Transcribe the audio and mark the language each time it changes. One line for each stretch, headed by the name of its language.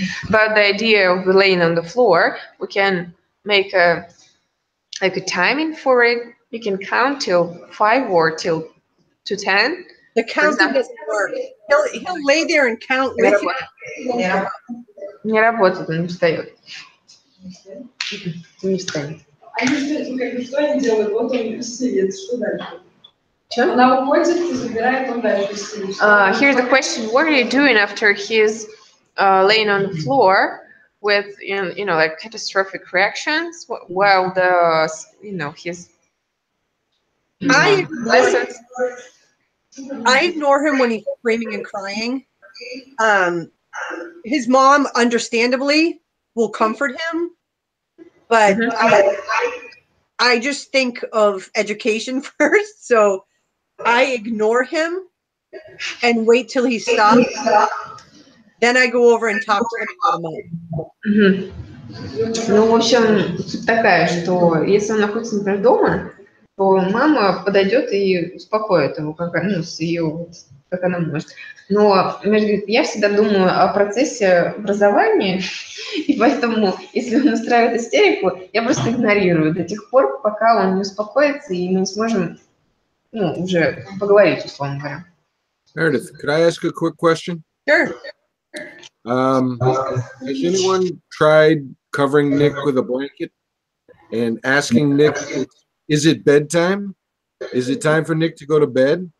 English: But the idea of laying on the floor, we can make a timing for it. You can count till 5 or till to 10. The counting doesn't work. He'll lay there and count with you.
Russian: Не работает, он не встает. Не встанет. Что они делают? Вот он сидит, что дальше? Что? Она уходит и забирает, он дальше сидит.
English: Here's the question: what are you doing after he's laying on the floor with like catastrophic reactions while he's I ignore him when he's screaming and crying. His mom, understandably, will comfort him, but I just think of education first, so I ignore him and wait till he stops. Then I go over and talk to him about him.
Russian: Ну, в общем, суть такая, что если он находится, например, дома, то мама подойдет и успокоит его, как она может. Но я всегда думаю о процессе образования, и поэтому, если он устраивает истерику, я просто игнорирую до тех пор, пока он не успокоится, и мы не сможем уже поговорить, условно говоря.
English: Meredith, could I ask a quick question? Sure. Has anyone tried covering Nick with a blanket and asking Nick, is it bedtime? Is it time for Nick to go to bed?